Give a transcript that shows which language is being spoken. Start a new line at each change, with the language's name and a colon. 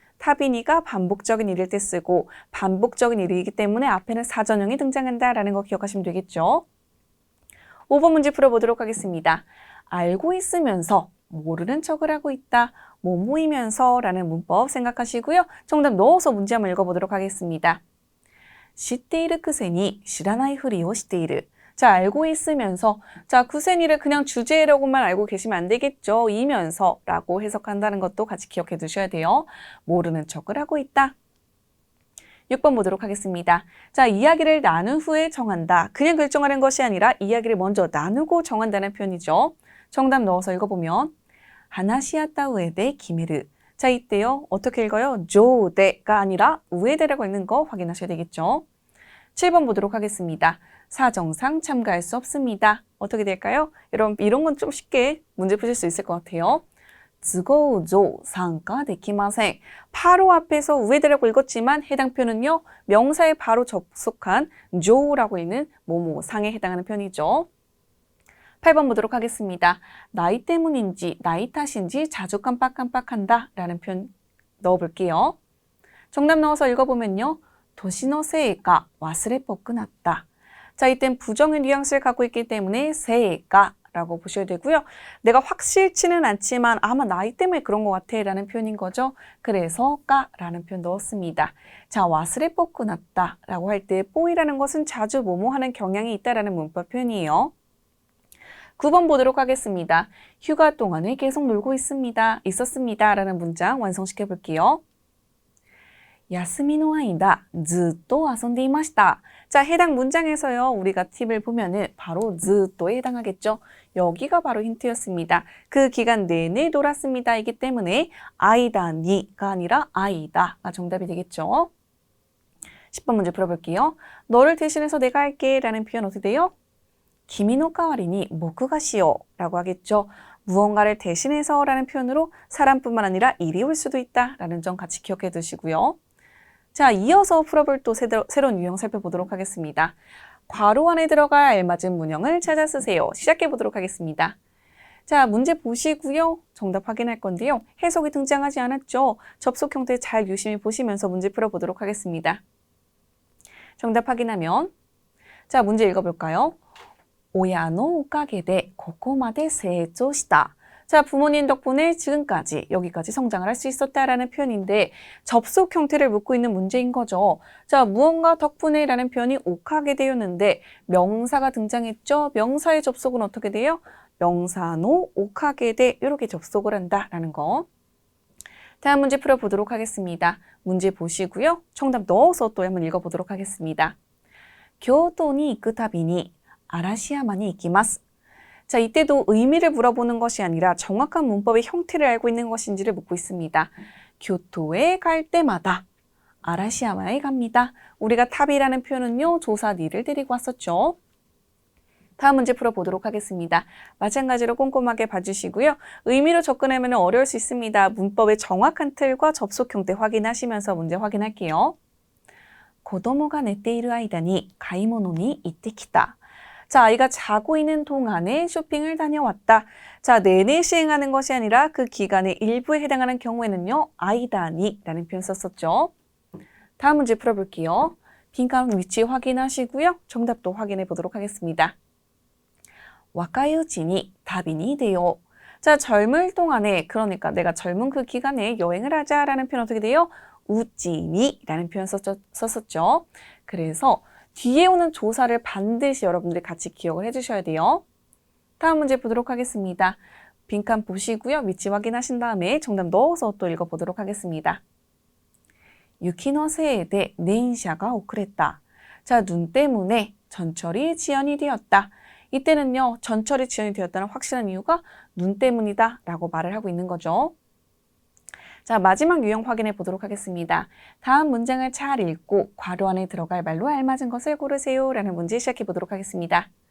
Korean: 타비니가 반복적인 일일 때 쓰고 반복적인 일이기 때문에 앞에는 사전형이 등장한다라는 거 기억하시면 되겠죠? 5번 문제 풀어보도록 하겠습니다. 알고 있으면서 모르는 척을 하고 있다. 뭐뭐이면서 라는 문법 생각하시고요. 정답 넣어서 문제 한번 읽어보도록 하겠습니다.
Japanese: 知っているくせに知らないふりをしている.
Korean: 자, 알고 있으면서. 자, 쿠세니를 그냥 주제라고만 알고 계시면 안 되겠죠. 이면서 라고 해석한다는 것도 같이 기억해 두셔야 돼요. 모르는 척을 하고 있다. 6번 보도록 하겠습니다. 자, 이야기를 나눈 후에 정한다. 그냥 결정하는 것이 아니라 이야기를 먼저 나누고 정한다는 표현이죠. 정답 넣어서 읽어보면
Japanese: 하나시아타 우에데 기메르.
Korean: 자, 이때요. 어떻게 읽어요? 조데가 아니라 우에데라고 읽는 거 확인하셔야 되겠죠. 7번 보도록 하겠습니다. 사정상 참가할 수 없습니다. 어떻게 될까요? 여러분, 이런 건 좀 쉽게 문제 푸실 수 있을 것 같아요.
Japanese: 都合上参加できません.
Korean: 바로 앞에서 우에데라고 읽었지만 해당 표현은요. 명사에 바로 접속한 조라고 읽는 뭐뭐상에 해당하는 표현이죠. 8번 보도록 하겠습니다. 나이 때문인지 나이 탓인지 자주 깜빡깜빡한다 라는 표현 넣어볼게요. 정답 넣어서 읽어보면요.
Japanese: 도시노 세이가 와스레뽀끄 났다.
Korean: 자, 이땐 부정의 뉘앙스를 갖고 있기 때문에 세이가 라고 보셔야 되고요. 내가 확실치는 않지만 아마 나이 때문에 그런 것 같아 라는 표현인 거죠. 그래서 까 라는 표현 넣었습니다. 자, 와스레뽀끄 났다 라고 할 때 뽀이라는 것은 자주 뭐뭐 하는 경향이 있다라는 문법 표현이에요. 9번 보도록 하겠습니다. 휴가 동안에 계속 놀고 있었습니다 라는 문장 완성시켜 볼게요.
Japanese: 休みの間ずっと遊んでいました.
Korean: 자, 해당 문장에서요. 우리가 팁을 보면은 바로ずっと에 해당하겠죠. 여기가 바로 힌트였습니다. 그 기간 내내 놀았습니다. 이기 때문에 아이다니가 아니라 아이다가 정답이 되겠죠. 10번 문제 풀어볼게요. 너를 대신해서 내가 할게 라는 표현 어떻게 돼요?
Japanese: 君の代わりに僕がしよう
Korean: 라고 하겠죠. 무언가를 대신해서 라는 표현으로 사람뿐만 아니라 일이 올 수도 있다 라는 점 같이 기억해 두시고요. 자, 이어서 풀어볼 또 새로운 유형 살펴보도록 하겠습니다. 괄호 안에 들어갈 알맞은 문형을 찾아 쓰세요. 시작해 보도록 하겠습니다. 자, 문제 보시고요. 정답 확인할 건데요. 해석이 등장하지 않았죠? 접속 형태 잘 유심히 보시면서 문제 풀어보도록 하겠습니다. 정답 확인하면 자, 문제 읽어볼까요?
Japanese: 親のおかげでここまで成長した.
Korean: 자, 부모님 덕분에 지금까지 여기까지 성장을 할 수 있었다라는 표현인데 접속 형태를 묻고 있는 문제인 거죠. 자, 무언가 덕분에 라는 표현이 오카게 되었는데 명사가 등장했죠. 명사의 접속은 어떻게 돼요? 명사노 오카게 돼 이렇게 접속을 한다라는 거. 다음 문제 풀어보도록 하겠습니다. 문제 보시고요. 정답 넣어서 또 한번 읽어보도록 하겠습니다.
Japanese: 교토니行くたびに 아라시야마니 이키마스.
Korean: 자, 이때도 의미를 물어보는 것이 아니라 정확한 문법의 형태를 알고 있는 것인지를 묻고 있습니다. 교토에 갈 때마다 아라시야마에 갑니다. 우리가 탑이라는 표현은요, 조사 니를 데리고 왔었죠. 다음 문제 풀어보도록 하겠습니다. 마찬가지로 꼼꼼하게 봐주시고요. 의미로 접근하면 어려울 수 있습니다. 문법의 정확한 틀과 접속 형태 확인하시면서 문제 확인할게요.
Japanese: 子供が寝ている間に買い物に行ってきた.
Korean: 자, 아이가 자고 있는 동안에 쇼핑을 다녀왔다. 자, 내내 시행하는 것이 아니라 그 기간의 일부에 해당하는 경우에는요, 아이다니라는 표현 썼었죠. 다음 문제 풀어볼게요. 빈칸 위치 확인하시고요. 정답도 확인해 보도록 하겠습니다.
Japanese: 若いうちに旅に出よう.
Korean: 자, 젊을 동안에, 그러니까 내가 젊은 그 기간에 여행을 하자라는 표현 어떻게 돼요? 우찌니라는 표현 썼었죠. 그래서 뒤에 오는 조사를 반드시 여러분들이 같이 기억을 해주셔야 돼요. 다음 문제 보도록 하겠습니다. 빈칸 보시고요. 위치 확인하신 다음에 정답 넣어서 또 읽어보도록 하겠습니다.
Japanese: 雪のせいで電車が遅れた.
Korean: 자, 눈 때문에 전철이 지연이 되었다. 이때는요, 전철이 지연이 되었다는 확실한 이유가 눈 때문이다 라고 말을 하고 있는 거죠. 자, 마지막 유형 확인해 보도록 하겠습니다. 다음 문장을 잘 읽고 괄호 안에 들어갈 말로 알맞은 것을 고르세요 라는 문제 시작해 보도록 하겠습니다.